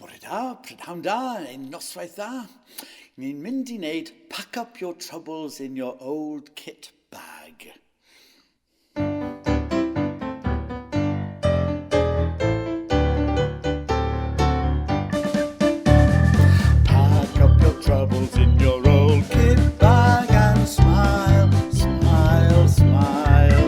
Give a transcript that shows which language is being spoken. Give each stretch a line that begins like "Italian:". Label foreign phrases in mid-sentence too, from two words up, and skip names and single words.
Welsh: Da, prynhawn da, ein noswaith dda. Ni'n mynd I wneud pack up your troubles in your old kit bag.
English: Pack up your troubles in your old kit bag and smile, smile, smile.